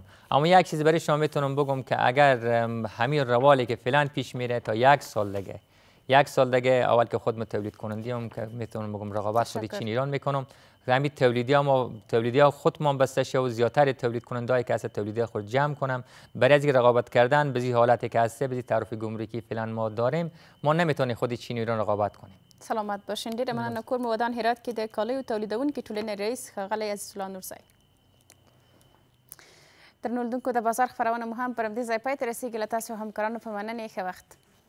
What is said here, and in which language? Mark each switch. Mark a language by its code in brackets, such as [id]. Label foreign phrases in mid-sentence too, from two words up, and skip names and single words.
[fa] اما یک چیز برای شما میتونم بگم که اگر همین روالی که فعلا پیش میره تا 1 سال دیگه اول که خود تولید کنندیم که میتونم بگم رقابت خود چین ایران میکنم، همین تولیدی ها خود ما بسته شه و زیادتر تولید کنندهایی که هست تولیدی خود جمع کنم برای از رقابت کردن به حالتی که هست به تعرفه گمرکی فعلا ما داریم ما نمیتونیم خود چین ایران رقابت کنیم. سلامت باشین. [ps] ډیره مننه. کور مودان هرات کې د کالیو تولیدونکو ټولنې رئیس ښاغلی عزیزالله نورزی. درنو لیدونکو د بازار خپرونه مو هم پر همدې ځای پای ته رسیږي. له تاسو همکارانو په مننې ښه وخت.